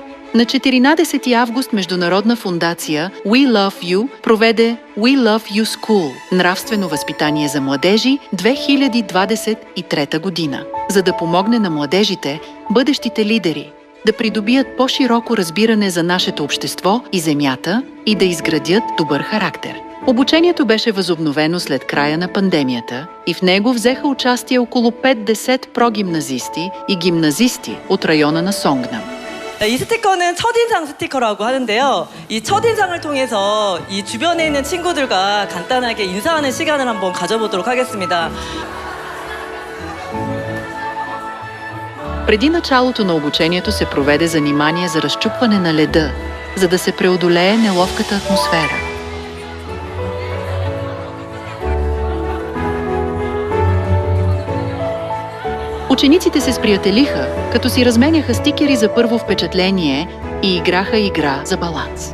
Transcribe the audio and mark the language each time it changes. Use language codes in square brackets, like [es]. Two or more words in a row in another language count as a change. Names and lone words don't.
[bg] На 14 август Международна фондация We Love You проведе We Love You School – нравствено възпитание за младежи 2023 година, за да помогне на младежите, бъдещите лидери, да придобият по-широко разбиране за нашето общество и земята и да изградят добър характер. Обучението беше възобновено след края на пандемията и в него взеха участие около 50 прогимназисти и гимназисти от района на Сонгнам. [ko] 이 스티커는 첫인상 스티커라고 하는데요. 이 첫인상을 통해서 이 주변에 있는 친구들과 간단하게 인사하는 시간을 한번 가져보도록 하겠습니다. [bg] Преди началото на обучението се проведе занимание за разчупване на леда, за да се преодолее неловката атмосфера. Учениците се сприятелиха, като си разменяха стикери за първо впечатление и играха игра за баланс.